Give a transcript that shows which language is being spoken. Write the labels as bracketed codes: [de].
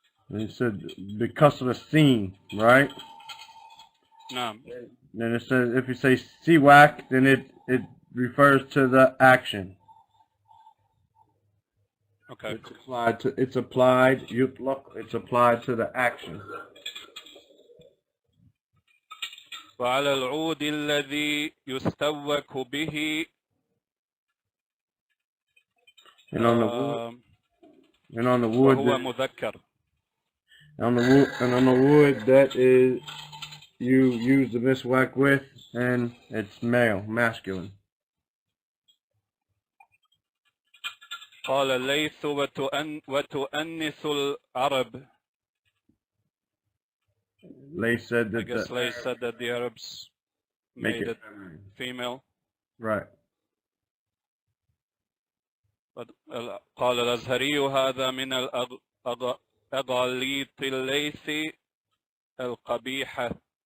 [en] And you said because of the scene, right? No. Then it says if you say siwak, then it refers to the action. Okay. It's applied to the action. [ar] وعلى العود الذي يستوك به. [en] And on the wood. And on the wood. [ar] وهو مذكر. [en] On the wood that is you use the miswak with, and it's male, masculine. [ar] قال الليث وتؤنث العرب. [en] Layth said that. I guess Layth said that the Arabs made it female. Right. [ar] قال الأزهري هذا من الأغاليط الليث القبيحة.